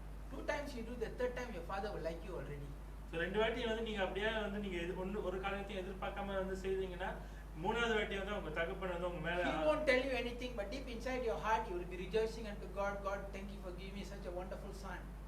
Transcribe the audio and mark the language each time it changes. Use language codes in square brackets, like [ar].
[en] 2 times you do, the third time your father will like you already. [ta] ரெண்டு வாட்டி வந்து நீங்க அப்படியே வந்து நீங்க ஒரு காரியத்தையும் எதிர்பார்க்காம வந்து செய்தீங்கன்னா மூணாவது வாட்டி வந்து உங்க தகப்பன் வந்து உங்க மேல [en] He won't tell you anything, but deep inside your heart you will be rejoicing unto God. God, thank you for giving me such a wonderful son.